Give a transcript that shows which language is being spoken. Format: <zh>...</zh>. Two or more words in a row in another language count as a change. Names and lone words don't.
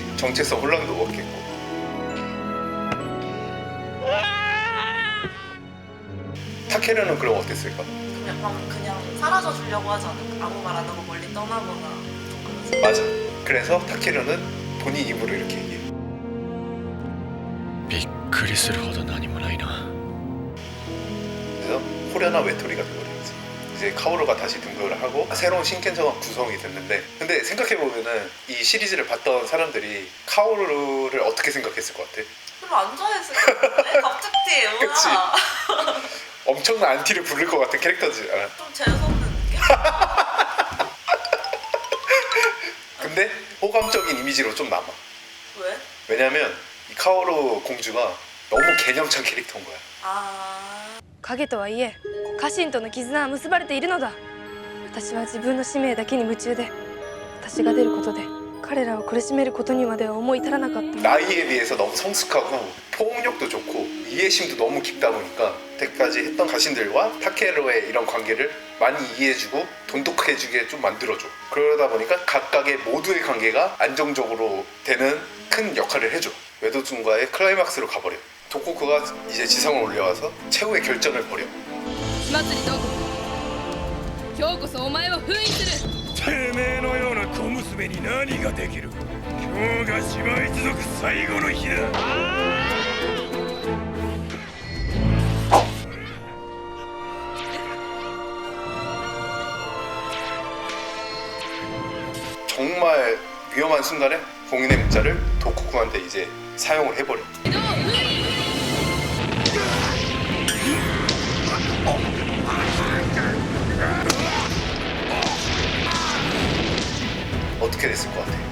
<ko>정체성 혼란도 없겠고. 타케루는 그럼 어땠을까? 그냥 사라져 주려고 하지 않을까? 아무 말 안 하고 멀리 떠나거나 좀 그러지. 맞아. 그래서 타케루는 본인 입으로 이렇게 얘기해.</ko> <ja>びっくりするほど何もないな</ja> <ko>그래서 호련한 외톨이가 돼버렸지. 이제 카오루가 다시 등극을 하고 새로운 신켄저가 구성이 됐는데, 근데 생각해보면은 이 시리즈를 봤던 사람들이 카오루를 어떻게 생각했을 것 같아? 별로 안 좋아했을 것 같은데? 갑자기 뭐야? 그치. 엄청난 안티를 부를 것 같은 캐릭터지 않아? 좀 재수없는 느낌? 근데 호감적인 이미지로 좀 남아. 왜? 왜냐면 이 카오루 공주가 너무 개념찬 캐릭터인 거야. 아...</ko> <ja>影とはいえ家臣との絆は結ばれているのだ。私は自分の使命だけに夢中で、私が出ることで彼らを苦しめることにまでは思い至らなかった。</ja> <ko>나이에 비해서 너무 성숙하고 포용력도 좋고 이해심도 너무 깊다 보니까 때까지 했던 가신들과 타케루의 이런 관계를 많이 이해해주고 돈독해지게 좀 만들어줘. 그러다 보니까 각각의 모두의 관계가 안정적으로 되는 큰 역할을 해줘. 외도준과의 클라이막스로 가버려. 도코쿠가 이제 지성을 올려와서 최후의 결전을 벌여.</ko> <ja>火祭りどこ今日こそお前を封印する。てめえのような小娘に何ができる。今日が島一族最後の日だ。</ja> <ko>정말 위험한 순간에 봉인의 문자를 도코쿠한테 이제 사용을 해버려. 어떻게 됐을 것 같아?</ko>